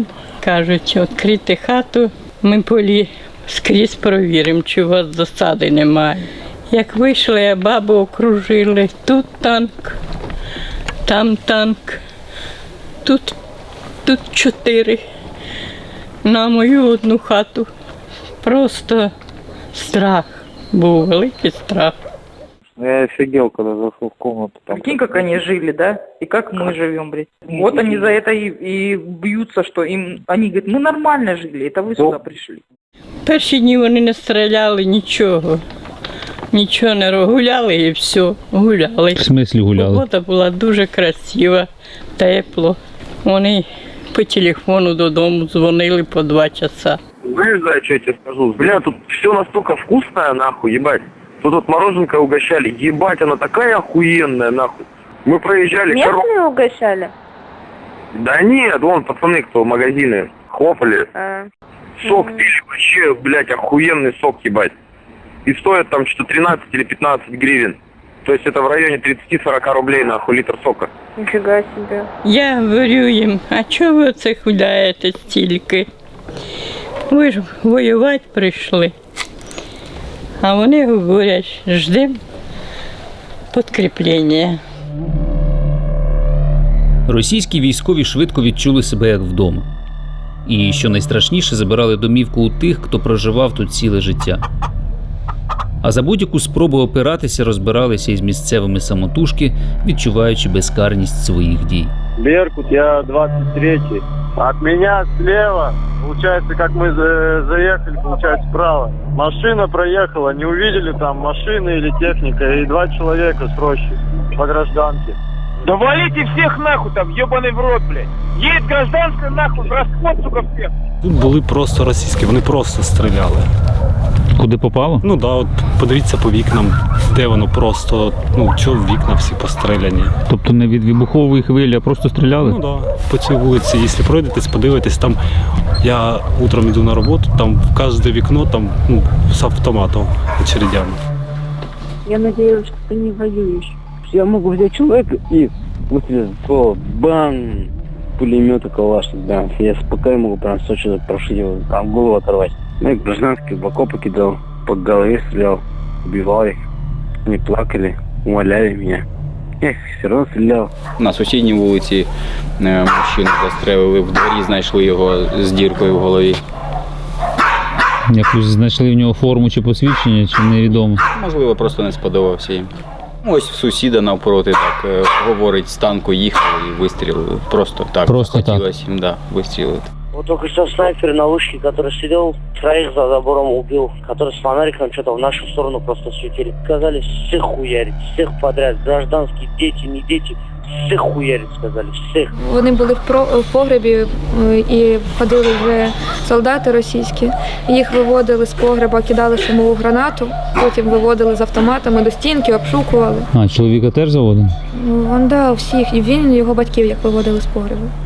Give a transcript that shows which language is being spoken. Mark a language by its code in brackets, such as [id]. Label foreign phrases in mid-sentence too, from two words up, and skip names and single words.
[uk] Кажуть, відкрити хату, ми полі скрізь провіримо, чи у вас засади немає. Як вийшли, бабу окружили, тут танк, там танк, тут 4, на мою одну хату. [ru] Просто страх, был великий страх. Я офигел, когда зашел в комнату. Прикинь, как они жили, да? И как мы живем, блядь. Вот они за это и бьются, что им... Они говорят, мы нормально жили, это вы сюда пришли. [uk] Перші дні вони не стріляли нічого. Нічого не гуляли і все, гуляли. В смислі гуляли? Погода була дуже красива, тепло. Вони по телефону додому дзвонили по 2 часа. [ru] Знаешь, да, что я тебе скажу? Бля, тут все настолько вкусное, нахуй, ебать. Тут мороженка угощали, ебать, она такая охуенная, нахуй. Мы проезжали... Местные угощали? Да нет, вон пацаны, кто в магазины хлопали. Сок пили, вообще, блядь, охуенный сок, ебать. И стоит там что-то 13 или 15 гривен. То есть это в районе 30-40 рублей, нахуй, литр сока. Нифига себе. [uk] Я говорю їм, а чого ви оце хуляєте стільки? Ви ж воювати прийшли. А вони говорять, ждемо підкріплення. Російські військові швидко відчули себе як вдома. І, що найстрашніше, забирали домівку у тих, хто проживав тут ціле життя. А за будь-яку спробу опиратися розбиралися із місцевими самотужки, відчуваючи безкарність своїх дій. [ru] Беркут, я 23-й. От меня слева, получается, как мы заехали, получается, справа. Машина проехала, не увидели там машины или техника, и 2 человека с рощи по гражданке. Да валите всех нахуй там, ебаный в рот, блядь. Едет гражданская нахуй, в расход, сука, всех. [uk] Тут були просто російські, вони просто стріляли. Куди попало? Ну да, от подивіться по вікнам, де воно просто, ну чого вікна всі постріляні. Тобто не від вибухової хвилі, а просто стріляли? Ну да, по цій вулиці, якщо пройдетесь, подивитесь, там я утром йду на роботу, там в кожне вікно там з автоматом, очередями. [ru] Я надеялась, что ты не воюешь. Я могу взять человека и выстрелить по бам, пулемета калашник, да. Я спокойно могу прям сочно прошить его, там голову оторвать. Ну и гражданский в окопы кидал, по голове стрелял, убивал их. Они плакали, умоляли меня. Я их все равно стрелял. [uk] На сусідній вулиці мужчину застрелили, в дворі знайшли його з діркою в голові. Якось знайшли в нього форму чи посвідчення, чи невідомо? Можливо, просто не сподобався їм. Ось сусіда навпроти так говорить, з танку їхав і вистрілили. Просто так. Просто хотілося їм, да, вистрілити. [ru] Вот только что снайпер на вышке, который сидел, 3 за забором убил, который с фонариком что-то в нашу сторону просто светили. Сказали всех хуярить, всех подряд, гражданские, дети, не дети, всех хуярить, сказали, всех. [uk] Вони були в погребі і ходили вже солдати російські. Їх виводили з погреба, кидали шумову гранату, потім виводили з автоматами до стінки, обшукували. А, чоловіка теж заводив? Вон, да, всіх, і він, і його батьків, як виводили з погребу.